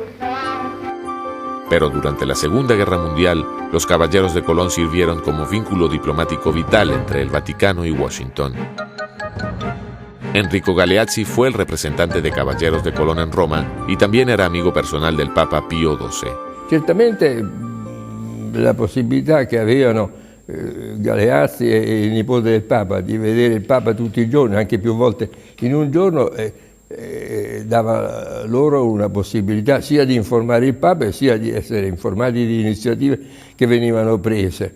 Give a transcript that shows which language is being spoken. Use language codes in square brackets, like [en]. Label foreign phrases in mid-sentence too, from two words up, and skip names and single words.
[es] Pero durante la Segunda Guerra Mundial, los caballeros de Colón sirvieron como vínculo diplomático vital entre el Vaticano y Washington. Enrico Galeazzi fue el representante de caballeros de Colón en Roma y también era amigo personal del Papa Pío XII. [it] Certamente la possibilità che avevano Galeazzi e il nipote del Papa di vedere il Papa tutti i giorni, anche più volte in un giorno, dava loro una possibilità sia di informare il Papa sia di essere informati di iniziative che venivano prese.